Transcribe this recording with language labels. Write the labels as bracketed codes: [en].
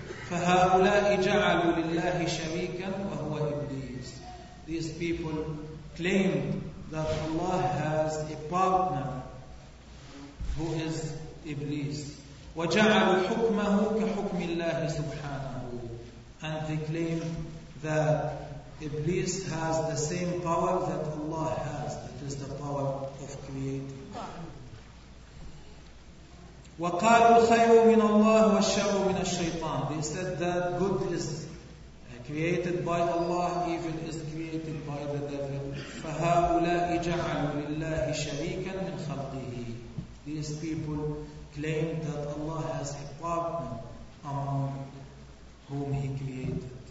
[ar] فهؤلاء جعلوا لله شريكا وهو إبليس. [en] These people claimed that Allah has a partner who is Iblis. [ar] وجعلوا حكمه كحكم الله سبحانه. [en] And they claimed that Iblis has the same power that Allah has, that is the power of creating. [ar] وقالوا الخير من الله والشر من الشيطان. [en] They said that good is created by Allah, evil is created by the devil. [ar] فهؤلاء جعلوا لله شريكا من خلقه. [en] These people claim that Allah has a partner among whom he created.